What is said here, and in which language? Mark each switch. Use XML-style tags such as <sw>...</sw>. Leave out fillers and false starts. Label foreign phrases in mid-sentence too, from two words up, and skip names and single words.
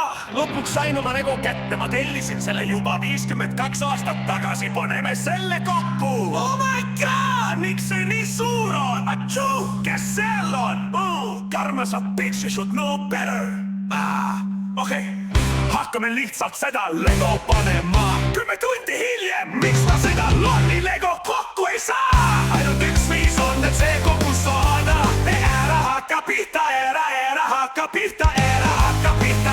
<et>lõpuks sain oma Lego kätte, ma tellisin selle juba 52 aastat tagasi, paneme selle kokku.</et> <en>Oh my god,</en> <et>miks see nii suur on? Atšuu, kes seal on?</et> <en>Karmas a bitch, you should know better.</en> <et>Okei, hakkame lihtsalt seda Lego panema. 10 tundi hiljem, miks ma seda lolli Lego kokku ei saa? Ainult üks viis on, et see kokku saada. Ära hakka pihta, ära hakka pihta, ära hakka pihta.</et>